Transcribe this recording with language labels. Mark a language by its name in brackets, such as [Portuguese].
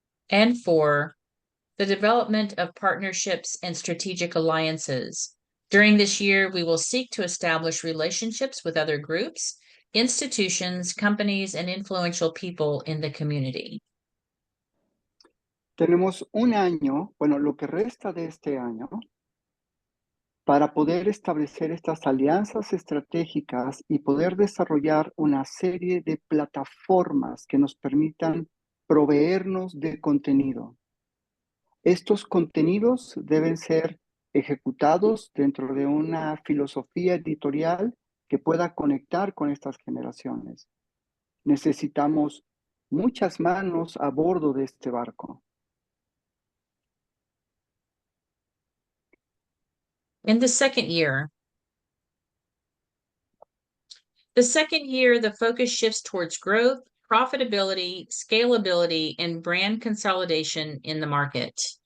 [English] And 4, the development of partnerships and strategic alliances. During this year, we will seek to establish relationships with other groups, institutions, companies, and influential people in the community. [Spanish] Tenemos un año, bueno, lo que resta de este año, para poder establecer estas alianzas estratégicas y poder desarrollar una serie de plataformas que nos permitan proveernos de contenido. Estos contenidos deben ser ejecutados dentro de una filosofía editorial que pueda conectar con estas generaciones. Necesitamos muchas manos a bordo de este barco. [English] In the second year, the focus shifts towards growth, profitability, scalability, and brand consolidation in the market.